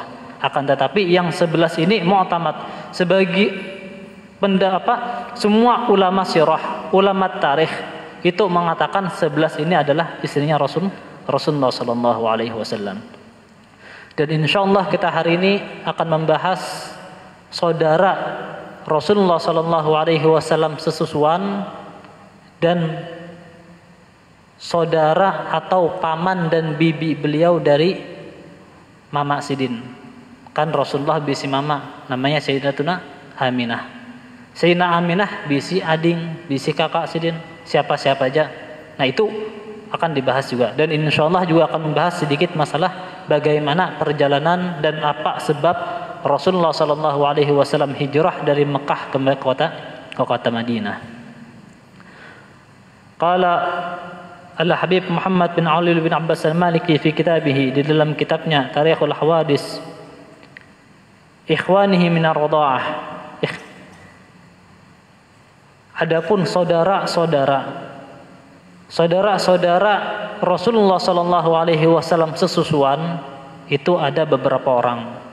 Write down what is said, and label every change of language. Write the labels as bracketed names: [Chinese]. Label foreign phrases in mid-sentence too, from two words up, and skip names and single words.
[Indonesian] Akan tetapi yang 11 ini mu'tamad sebagai semua ulama sirah, ulama tarikh itu mengatakan 11 ini adalah istrinya Rasulullah [Arabic] صلى الله عليه وسلم. [Indonesian] Dan insyaallah kita hari ini akan membahas saudara Rasulullah [Arabic] صلى الله عليه وسلم [Indonesian] sesusuan dan saudara atau paman dan bibi beliau dari Mama Sidin. [Banjar] Kan Rasulullah bisi mama namanya Sayyidatuna Aminah. Sayyidina Aminah bisi ading, bisi kakak Sidin, siapa-siapa aja. [Indonesian] Nah itu akan dibahas juga. Dan insyaallah juga akan membahas sedikit masalah bagaimana perjalanan dan apa sebab Rasulullah [Arabic] صلى الله عليه وسلم [Indonesian] hijrah dari Mekah ke kota Madinah. Qala Al-Habib Muhammad bin Ali bin Abbas Al-Maliki [Arabic] في كتابه, [Indonesian] di dalam kitabnya Tarikhul Hawadis, [Arabic] إخوانه من الرضاعة, [Indonesian] Adapun saudara-saudara Rasulullah [Arabic] صلى الله عليه وسلم [Indonesian] sesusuan itu ada beberapa orang.